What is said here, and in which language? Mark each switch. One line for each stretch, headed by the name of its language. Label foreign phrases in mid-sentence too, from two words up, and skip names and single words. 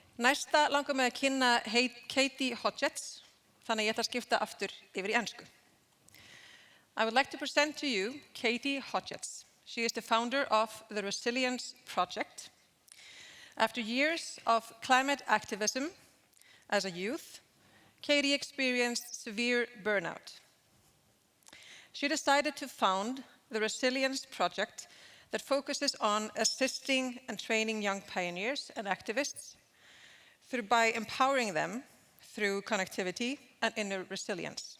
Icelandic: Næsta langar mig að kynna Katie Hodgetts, þannig ég ætla að skipta aftur yfir í ensku.
English: I would like to present to you Katie Hodgetts. She is the founder of the Resilience Project. After years of climate activism as a youth, Katie experienced severe burnout. She decided to found the Resilience Project that focuses on assisting and training young pioneers and activists by empowering them through connectivity and inner resilience.